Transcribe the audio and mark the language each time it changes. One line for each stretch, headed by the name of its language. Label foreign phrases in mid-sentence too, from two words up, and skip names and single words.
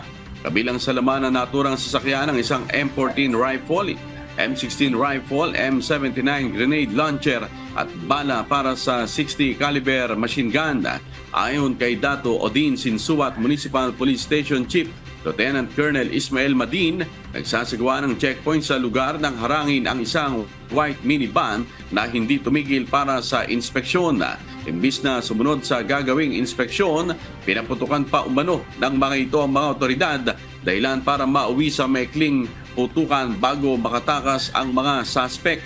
Filipino: Kabilang sa laman na naturang sasakyan ng isang M14 rifle, M16 rifle, M79 grenade launcher at bala para sa 60
English: caliber machine gun.
Filipino: Ayon kay Dato Odin Sinsuat Municipal Police Station Chief Lieutenant Colonel Ismael Madin, nagsasagawa ng checkpoint sa lugar nang harangin ang isang
English: white minivan
Filipino: na hindi tumigil para sa inspeksyon. Imbis na sumunod sa gagawing inspeksyon, pinaputukan pa umano ng mga ito ang mga otoridad dahilan para mauwi sa maikling putukan bago makatakas ang mga suspect.